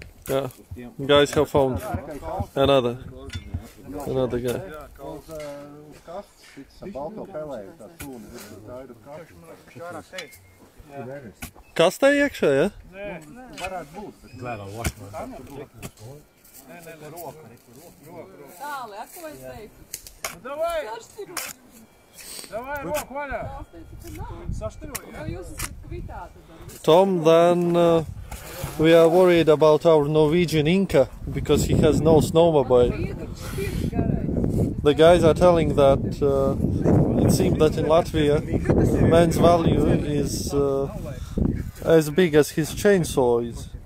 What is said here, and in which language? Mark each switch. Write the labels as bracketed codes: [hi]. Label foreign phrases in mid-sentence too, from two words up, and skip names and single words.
[en] Yeah, guys have found another guy. [lv] Kastē iekšā, ja? Varētu būt. Tāli, ko es teiktu? [ru] Davai! Davai, [lv] roku vaļā! [en] Tom, then we are worried about our Norwegian Inca because he has no snowmobile. The guys are telling that it seems that in Latvia man's value is as big as his chainsaw is.